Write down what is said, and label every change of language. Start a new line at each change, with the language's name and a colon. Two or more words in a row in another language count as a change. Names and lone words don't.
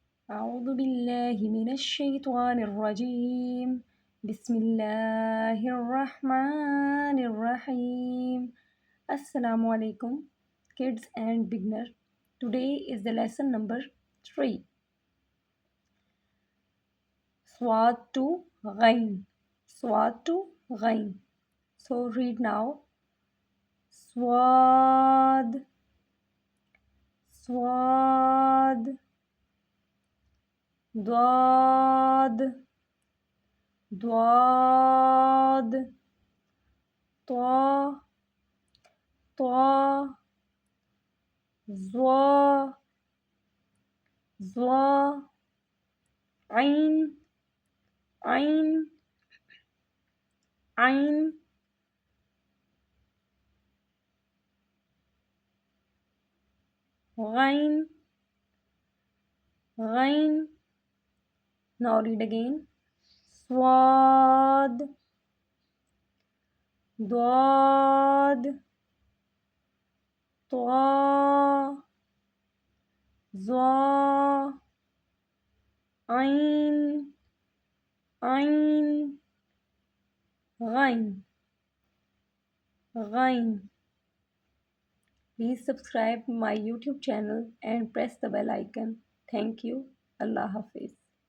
Arabic: أعوذ بالله من الشيطان الرجيم. بسم الله الرحمن الرحيم. السلام عليكم,
English: kids and beginner. Today is the lesson number 3. Swad to Ghain. Swad to Ghain. So read now.
Arabic: صاد. صاد. ضاد ضاد طا طا ظا ظا عين عين عين غين غين.
English: Now read again.
Arabic: Swad ضاد طا ظا عين عين غين غين.
English: Please subscribe my YouTube channel and press the bell icon. Thank you.
Urdu: اللہ حافظ.